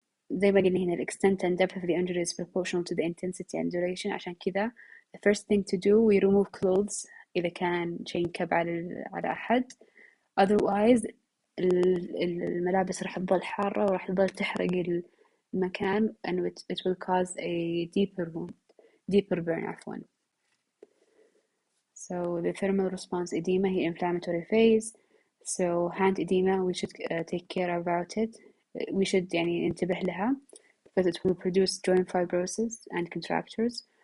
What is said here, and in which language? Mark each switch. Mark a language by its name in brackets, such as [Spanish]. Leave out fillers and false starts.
[Arabic] زي ما قلنا هنا [English] the extent and depth of the injury is proportional to the intensity and duration. عشان كذا the first thing to do we remove clothes [Arabic] إذا كان شيء ينكب على أحد. Otherwise الملابس راح تظل حارة وراح تظل تحرق المكان [English] and it will cause a deeper burn [Arabic] عفوا. [English] So the thermal response edema هي inflammatory phase. So hand edema we should take care about it. We should [Arabic] يعني ننتبه لها [English] because it will produce joint fibrosis and contractures.